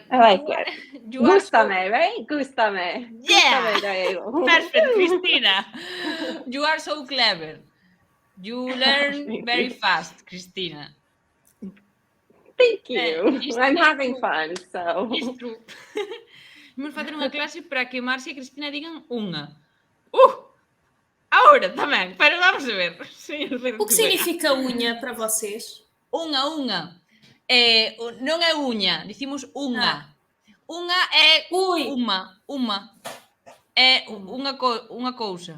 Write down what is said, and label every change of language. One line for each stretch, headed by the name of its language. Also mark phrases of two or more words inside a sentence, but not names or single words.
English: I like it. You are so...
Galician: Gústame, right? Gústame.
English: Yeah.
Galician: Gústame, Diego.
English: Perfect, Cristina. You are so clever. You learn very fast, Cristina. Thank you. It's I'm true. having fun, so. It's true.
Galician: Vamos facer unha clase para que Marcia e Cristina digan unha. Ahora tamén, pero vamos a ver.
Portuguese: O que significa unha para vocês?
Galician: Unha. Non é uña, dicimos unha. Unha é uma. É unha cousa.